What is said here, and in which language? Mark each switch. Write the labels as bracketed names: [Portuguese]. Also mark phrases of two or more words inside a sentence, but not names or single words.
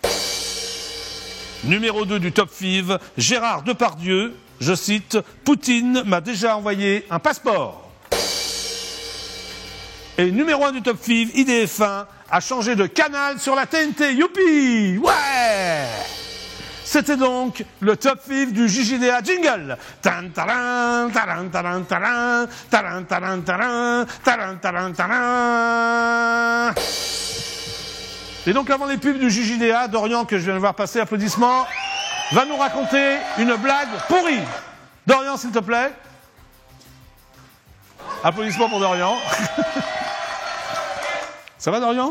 [French] Numéro 2 du top 5, Gérard Depardieu, je cite, Poutine m'a déjà envoyé un passeport. Et numéro 1 du top 5, IDF1, a changé de canal sur la TNT. Youpi! Ouais! C'était donc le top 5 du JJDA jingle. Tan taran taran taran taran taran taran taran taran taran taran. Et donc avant les pubs du JJDA, Dorian, que je viens de voir passer, applaudissements, va nous raconter une blague pourrie. Dorian, s'il te plaît. Applaudissements pour Dorian. Ça va Dorian?